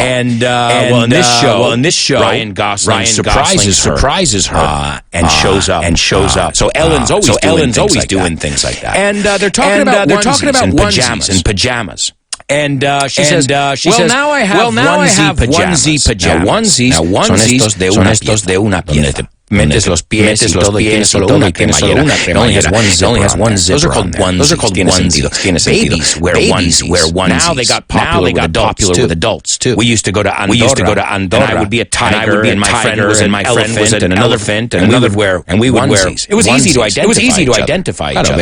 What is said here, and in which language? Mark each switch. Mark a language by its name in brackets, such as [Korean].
[English] And in this show, Ryan Gosling surprises her and shows up. So Ellen's always doing things like that. And they're talking about onesies and pajamas. And she says, now I have onesie pajamas. [Spanish] Now onesies son estos de una pieza. Metes los pies y todo, y tienes solo una cremallera. [English] It only has one zipper. Those are called onesies. Babies wear onesies. Now they got popular with adults too. We used to go to Andorra, and I would be a tiger, and my friend was an elephant, and an elephant, and we would wear. It was easy to identify each other.